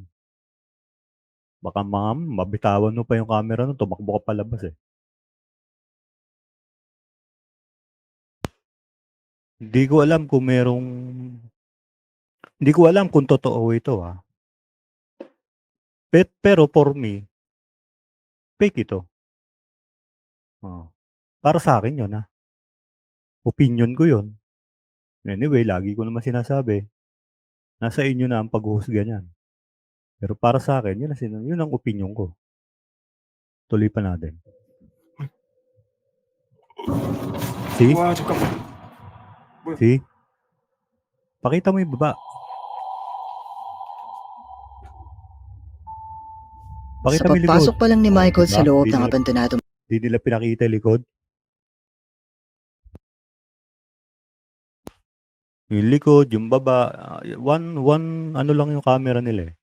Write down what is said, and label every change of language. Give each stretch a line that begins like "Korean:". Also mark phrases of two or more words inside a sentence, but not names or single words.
Filipino: Baka mabitawan mo pa yung camera nun, tumakbo ka palabas eh. Hindi ko alam kung totoo ito Pero
English: for me,
Filipino: fake ito. Oo. Para sa akin 'yun, opinyon ko 'yun. Anyway, lagi ko naman sinasabi, nasa inyo na ang paghuhusga niyan. Pero para sa akin 'yun ang opinyon ko. Tuloy pa natin. See?
Korean: 와, 잠깐만. 뭐야?
Filipino: See? Pakita mo 'yung baba. Sa Pakita mo 'yung likod. pagpasok pa lang ni Oh, 'di Michael sa ba? loob ng abandonadong 'Di nila pinakita 'yung likod. 'Yung likod, 'yung baba, one ano lang 'yung camera nila, eh.